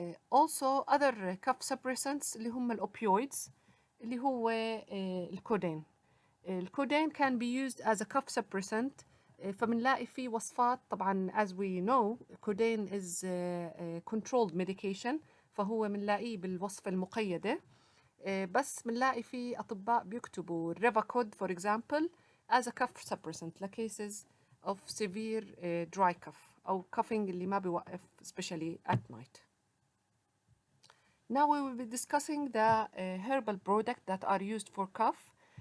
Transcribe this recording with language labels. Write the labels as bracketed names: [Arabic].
[English] Also other cough suppressants [Arabic] اللي هم الopioids اللي هو الكودين. [English] الكودين can be used as a cough suppressant. [Arabic] فبنلاقي فيه وصفات طبعا [English] as we know codeine is controlled medication, [Arabic] فهو بنلاقيه بالوصفة المقيدة. بس بنلاقي فيه أطباء بيكتبوا [English] Revacod for example as a cough suppressant لcases of severe dry cough أو coughing [Arabic] اللي ما بيوقف [English] especially at night. Now we will be discussing the herbal products that are used for cough.